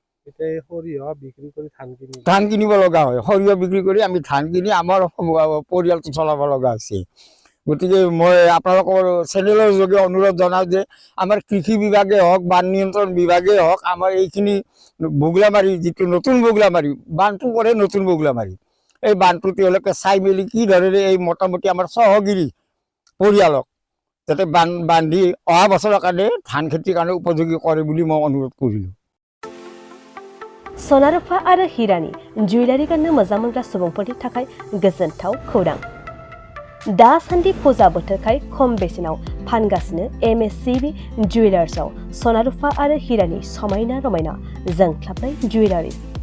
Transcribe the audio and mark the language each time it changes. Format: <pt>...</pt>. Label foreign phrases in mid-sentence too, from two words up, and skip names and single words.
<as>ধান কিনিব লগা হয় সৰিয়হ বিক্ৰী কৰি আমি ধান কিনি আমাৰ পৰিয়ালটো চলাব লগা হৈছে গতিকে মই আপোনালোকৰ চেনেলৰ যোগে অনুৰোধ জনাওঁ যে আমাৰ কৃষি বিভাগে হওক বান নিয়ন্ত্ৰণ বিভাগে হওক আমাৰ এইখিনি বগুলামাৰী যিটো নতুন বগুলামাৰী বানটো পৰে নতুন বগুলামাৰী এই বানটো তেওঁলোকে চাই মেলি কি ধৰণে এই মোটামুটি আমাৰ সহগিৰি পৰিয়ালক যাতে বান্ধি অহা বছৰৰ কাৰণে ধান খেতিৰ কাৰণে উপযোগী কৰে বুলি মই অনুৰোধ কৰিলোঁ</as> <brx>सनारुफा आरो हिरानि जुवेलारि गाननो मोजां मोनग्रा सुबुंफोरनि थाखाय गोजोनथाव खौरां दासान्दि फुजा बोथोरखाय खम बेसेनाव फानगासिनो MSCB जुवेलार्सआव सनारुफा आरो हिरानि समायना रमायना जोंख्लाबनाय जुवेलारिज</brx>